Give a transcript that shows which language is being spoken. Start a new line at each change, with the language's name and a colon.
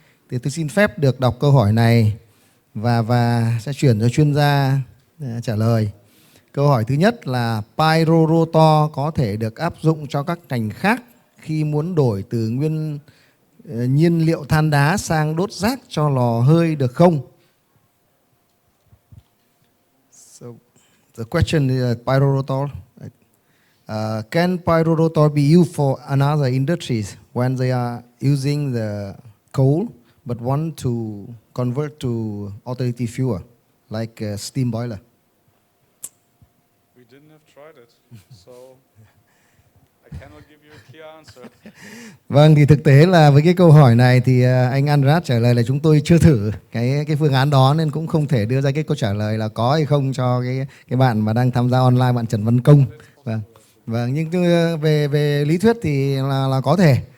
Vietnamese: Thì tôi xin phép được đọc câu hỏi này và sẽ chuyển cho chuyên gia trả lời. Câu hỏi thứ nhất là Pyroredox có thể được áp dụng cho các ngành khác khi muốn đổi từ nhiên liệu than đá sang đốt rác cho lò hơi được không?
English: So the question is Pyroredox. Can Pyroredox be used for another industries when they are using the coal but want to convert to alternative fuel like a steam boiler? We didn't have tried it, so I cannot give you a clear answer.
Vietnamese: Vâng, thì thực tế là với cái câu hỏi này thì anh Andreas trả lời là chúng tôi chưa thử cái phương án đó nên cũng không thể đưa ra cái câu trả lời là có hay không cho cái bạn mà đang tham gia online, bạn Trần Văn Công. Vâng, nhưng về lý thuyết thì là có thể.